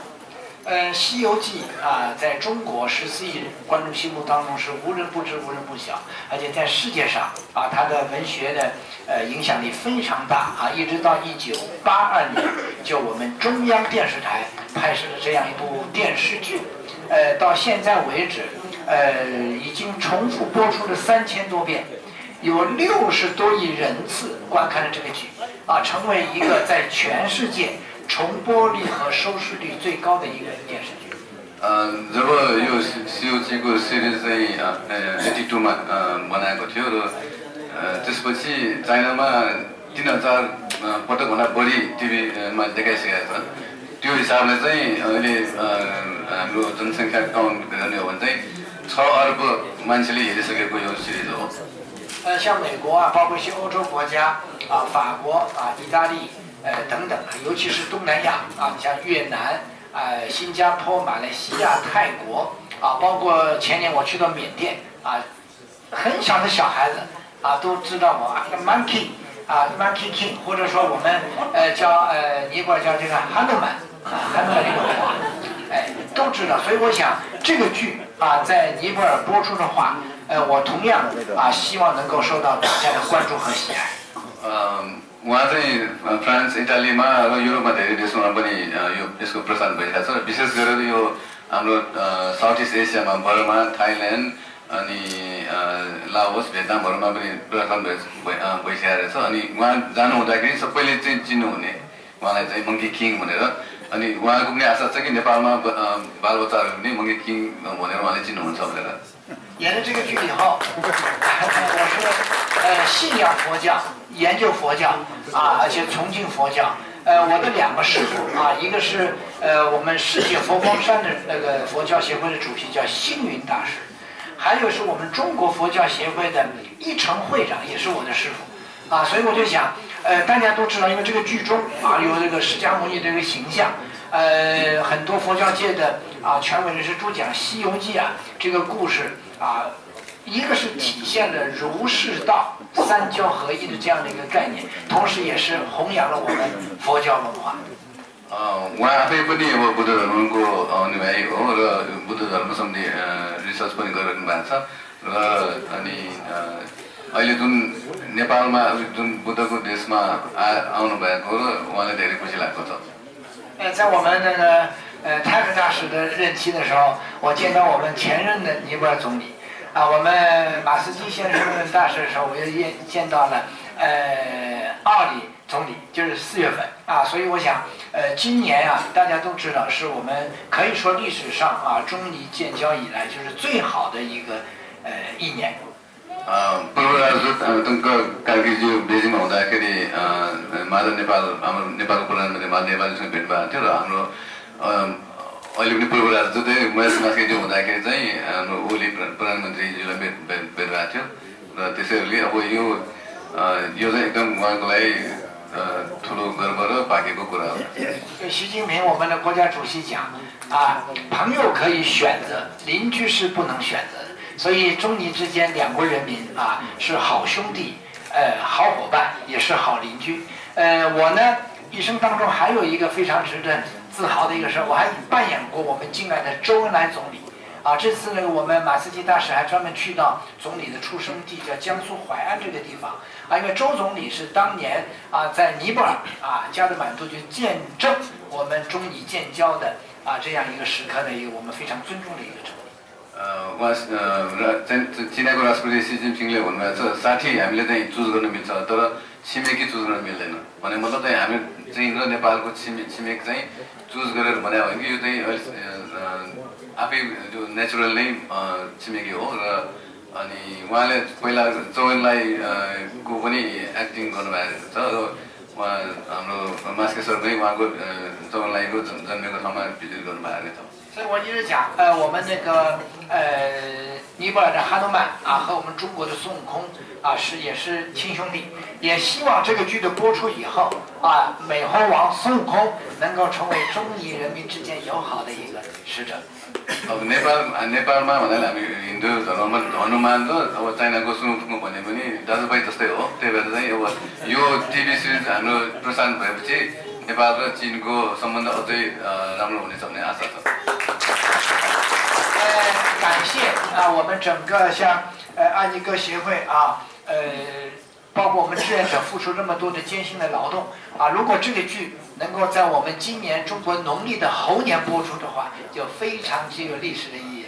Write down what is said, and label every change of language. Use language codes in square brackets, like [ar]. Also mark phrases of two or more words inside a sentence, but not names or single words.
[zh] 西游记在中国14亿观众心目当中是无人不知、无人不晓，而且在世界上它的文学的影响力非常大一直到1982年，就我们中央电视台拍摄的这样一部电视剧。到现在为止，已经重复播出了3000多遍，有60多亿人次观看了这个剧，成为一个在全世界重播率和收视率最高的一个电视剧。 [ne] जब यो सिओजीको सिरिज चाहिँ 82 मा बनाएको थियो र त्यसपछि चाइनामा 3000 पटकभन्दा बढी टिभी रूपमा देखाइसकेको छ त्यो हिसाबले चाहिँ अहिले हाम्रो जनसङ्ख्या काउन्ट गर्ने हो भने चाहिँ 6 अर्ब मान्छेले हेरिसकेको यो सिरिज हो [zh] 像美国啊，包括一些欧洲国家啊，法国啊、意大利等等，尤其是东南亚啊，你像越南、新加坡、马来西亚、泰国啊，包括前年我去到缅甸啊，很小的小孩子啊都知道我Monkey 啊 [en] Monkey King， [zh] 或者说我们叫尼泊尔叫这个哈努曼哈努曼这个话，都知道。所以我想这个剧啊，在尼泊尔播出的话。我同样啊，希望能够受到大家的关注和喜爱。 [ne] उहाँ चाहिँ फ्रान्स इटालीमा र युरोपमा धेरै देशमा पनि यसको प्रसार भइरहेको छ विशेष गरेर यो हाम्रो साउथ इस्ट एसियामा बर्मा थाइल्यान्ड अनि लाओस भियतनामहरूमा पनि प्रसार भइसकेको रहेछ अनि उहाँ जानु हुँदाखेरि सबैले चाहिँ चिन्नुहुने उहाँलाई चाहिँ मङ्की किङ भनेर अनि उहाँको पनि आशा छ कि नेपालमा बालबच्चाहरू पनि मङ्की किङ भनेर उहाँले चिन्नुहुन्छ भनेर [zh] 演了这个剧以后，我是信仰佛教，研究佛教啊，而且崇敬佛教。我的2个师父啊，一个是我们世界佛光山的那个佛教协会的主席叫星云大师，还有是我们中国佛教协会的一成会长，也是我的师父啊。所以我就想，大家都知道，因为这个剧中啊有这个释迦牟尼这个形象。很多佛教界的啊权威人士都讲《西游记》啊这个故事啊，一个是体现了儒释道三教合一的这样的一个概念，同时也是弘扬了我们佛教文化。 [ne] उहाँ आफै पनि अब बुद्ध धर्मको अनुयायी हो र बुद्ध धर्म सम्बन्धी रिसर्च पनि गरिरहनु भएको छ र अनि अहिले जुन नेपालमा जुन बुद्धको देशमा आउनु भएको र उहाँलाई धेरै खुसी लागेको छ [zh] 在我们那个泰克大使的任期的时候，我见到我们前任的尼泊尔总理啊，我们马斯基先生任大使的时候，我又见到了奥里总理，就是4月份啊，所以我想今年啊，大家都知道是我们可以说历史上啊中尼建交以来就是最好的一个1年。 [ne] पूर्व राजदूत टङ्क कार्कीज्यू बेजिङमा हुँदाखेरि माधव नेपाल हाम्रो नेपालको प्रधानमन्त्री माधव नेपालजीसँग भेट भएको थियो र हाम्रो अहिले पनि पूर्व राजदूतै महेश मास्केज्यू हुँदाखेरि चाहिँ हाम्रो ओली प्रधानमन्त्रीज्यूलाई भेट भएको थियो र त्यसैले अब यो चाहिँ एकदम उहाँको लागि ठुलो गर्व र भाग्यको कुरा हो [zh] 习近平我们的国家主席讲啊，朋友可以选择，邻居是不能选择的。所以中尼之间2国人民啊是好兄弟，好伙伴，也是好邻居。我呢一生当中还有一个非常值得自豪的一个事，我还扮演过我们敬爱的周恩来总理。啊，这次呢我们马斯基大使还专门去到总理的出生地，叫江苏淮安这个地方啊，因为周总理是当年啊在尼泊尔啊加德满都就见证我们中尼建交的啊这样一个时刻的一个我们非常尊重的一个总理。 [ne] उहाँ चिनाको राष्ट्रपति सी जिनपिङले भन्नुभएको छ साथी हामीले चाहिँ चुज गर्न मिल्छ तर छिमेकी चुज गर्न मिल्दैन भने मतलब चाहिँ हामी चाहिँ र नेपालको छिमेक चाहिँ चुज गरेर भने हो कि यो चाहिँ आफै जो नेचुरल नै छिमेकी हो र अनि उहाँले पहिला चौहानलाई को पनि एक्टिङ गर्नुभएको छ र उहाँ हाम्रो मास्के सर पनि उहाँको चौहानलाईको जन्मेको ठाउँमा भिजिट गर्नुभएको छ [zh] 所以我一直讲，我们那个尼泊尔的哈努曼啊，和我们中国的孙悟空啊，也是亲兄弟。也希望这个剧的播出以后啊，美猴王孙悟空能够成为中尼人民之间友好的一个使者。 [ne] अब नेपालमा भन्नाले हामी हिन्दू धर्ममा हनुमान र अब चाइनाको सुनुफुङ्गो भने पनि दाजुभाइ जस्तै हो त्यही भएर चाहिँ अब यो [en] TV series [ne] हाम्रो प्रसारण भएपछि नेपाल र चीनको सम्बन्ध अझै राम्रो हुनेछ भन्ने आशा छ [zh] 感谢啊，我们整个像安妮歌协会啊，包括我们志愿者付出这么多的艰辛的劳动啊，如果这个剧能够在我们今年中国农历的猴年播出的话，就非常具有历史的意义了。